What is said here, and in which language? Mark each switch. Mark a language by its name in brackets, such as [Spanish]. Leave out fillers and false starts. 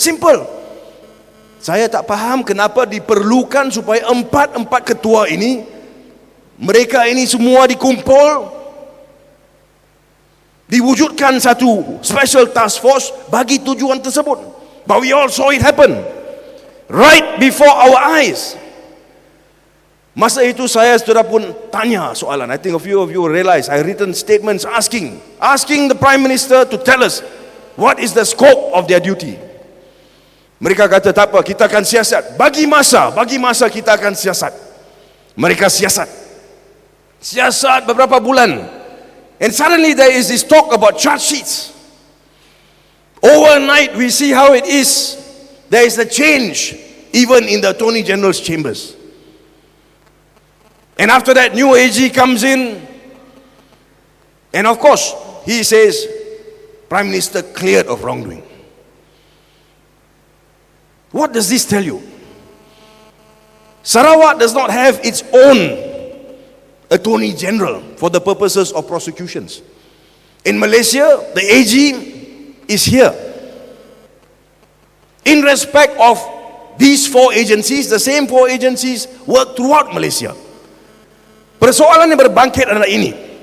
[Malay] Simple. Saya tak faham kenapa diperlukan supaya 4 ketua ini, mereka ini semua dikumpul, diwujudkan satu special task force bagi tujuan tersebut. [English] But we all saw it happen right before our eyes. [Malay] Masa itu saya sudah pun tanya soalan. [English] I think a few of you realize I written statements asking the Prime Minister to tell us what is the scope of their duty. [Malay] Mereka kata tak apa, kita akan siasat. Bagi masa kita akan siasat. Mereka siasat beberapa bulan. [English] And suddenly there is this talk about charge sheets. Overnight we see how it is. There is a change even in the Attorney General's chambers. And after that, new AG comes in, and of course he says Prime Minister cleared of wrongdoing. What does this tell you? Sarawak does not have its own Attorney General for the purposes of prosecutions. In Malaysia, the AG is here. In respect of these 4 agencies, the same 4 agencies work throughout Malaysia. [Malay] Persoalan yang berbangkit adalah ini.